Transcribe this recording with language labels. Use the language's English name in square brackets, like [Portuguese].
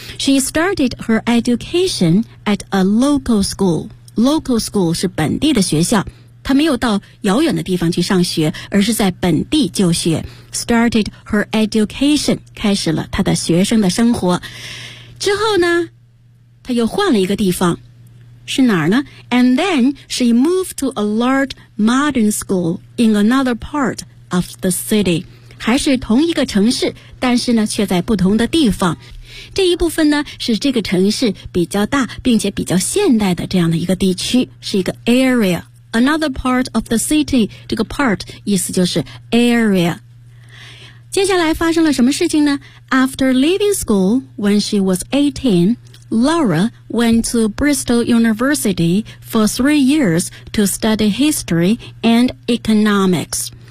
[English] She started her education at a local school. Local school [Chinese] 是本地的学校。他没有到遥远的地方去上学，而是在本地就学。 [English] Started her education, [Chinese] 开始了他的学生的生活。之后呢，他又换了一个地方。是哪儿呢？ [English] And then she moved to a large modern school in another part of the city. [Chinese] 还是同一个城市，但是呢，却在不同的地方。这一部分呢，是这个城市比较大，并且比较现代的这样的一个地区，是一个 area。 [English] Another part of the city, [Chinese] 这个 part 意思就是 area。接下来发生了什么事情呢？ [English] After leaving school when she was 18,Laura went to Bristol University for 3 years to study history and economics.